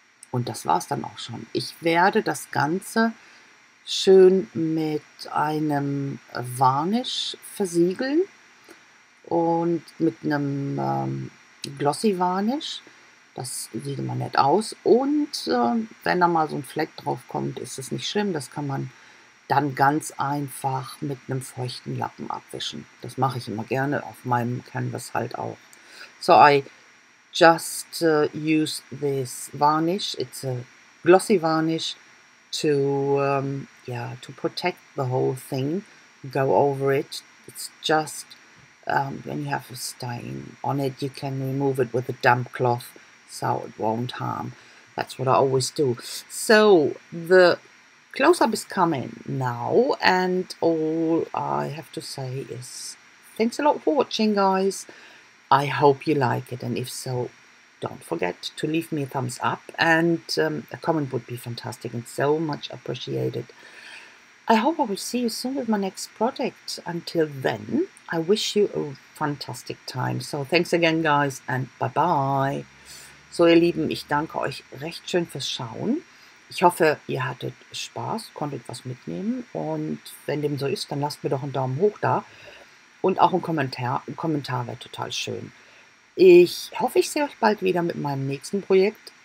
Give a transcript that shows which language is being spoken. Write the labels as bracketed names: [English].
[German] Und das war es dann auch schon. Ich werde das Ganze schön mit einem Varnish versiegeln und mit einem Glossy Varnish. Das sieht immer nett aus. Und wenn da mal so ein Fleck drauf kommt, ist es nicht schlimm. Das kann man dann ganz einfach mit einem feuchten Lappen abwischen. Das mache ich immer gerne auf meinem Canvas halt auch. [English] So I just use this varnish. It's a glossy varnish to yeah, to protect the whole thing, go over it. It's just when you have a stain on it, you can remove it with a damp cloth, so it won't harm. That's what I always do. So the close-up is coming now, and all I have to say is thanks a lot for watching, guys. I hope you like it, and if so, don't forget to leave me a thumbs up, and a comment would be fantastic and so much appreciated. I hope I will see you soon with my next project. Until then, I wish you a fantastic time. So thanks again, guys, and bye-bye. [German] So, ihr Lieben, ich danke euch recht schön fürs Schauen. Ich hoffe, ihr hattet Spaß, konntet was mitnehmen, und wenn dem so ist, dann lasst mir doch einen Daumen hoch da und auch einen Kommentar. Ein Kommentar wäre total schön. Ich hoffe, ich sehe euch bald wieder mit meinem nächsten Projekt.